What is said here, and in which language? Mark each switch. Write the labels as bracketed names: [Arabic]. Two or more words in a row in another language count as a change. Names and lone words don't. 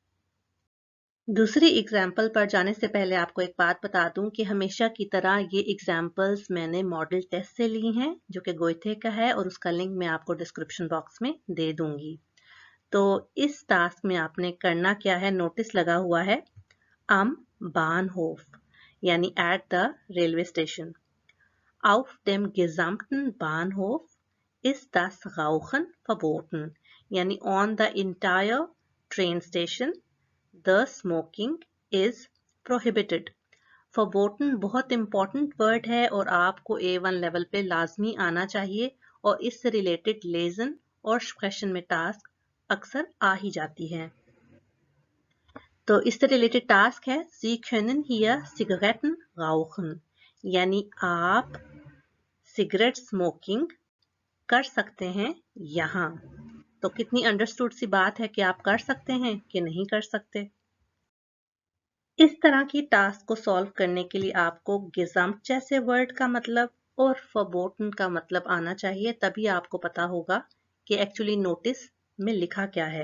[Urdu] دوسری ایگزامپل پر جانے سے پہلے آپ کو ایک بات بتا دوں کہ ہمیشہ کی طرح یہ ایگزامپلز میں نے [English] model test [Urdu] سے لی ہیں جو کہ گوئٹے کا ہے اور اس کا لنک میں آپ کو [English] description box [Urdu] میں دے دوں گی. تو اس ٹاسک میں آپ نے کرنا کیا ہے، نوٹس لگا ہوا ہے [German] am Bahnhof [Urdu] یعنی [English] at the railway station. [German] Auf dem gesamten Bahnhof ist das Rauchen verboten यानी [English] on the entire train station the smoking is prohibited। [Urdu] Verboten बहुत [English] important word [Urdu] ہے اور آپ کو A1 لیول پہ لازمی آنا چاہیے اور اس سے ریلیٹڈ لیسن اور سپریشن میں ٹاسک اکثر آ ہی جاتی ہے. تو اس سے ریلیٹڈ ٹاسک ہے [German] Sie können hier Zigaretten rauchen [Urdu] یعنی آپ سگریٹ سموکنگ کر سکتے ہیں یہاں. تو کتنی انڈرسٹوڈ سی بات ہے کہ آپ کر سکتے ہیں کہ نہیں کر سکتے. اس طرح کی ٹاسک کو سالو کرنے کے لیے آپ کو gesamt جیسے ورڈ کا مطلب اور verboten کا مطلب آنا چاہیے، تبھی آپ کو پتا ہوگا کہ ایکچولی نوٹس میں لکھا کیا ہے.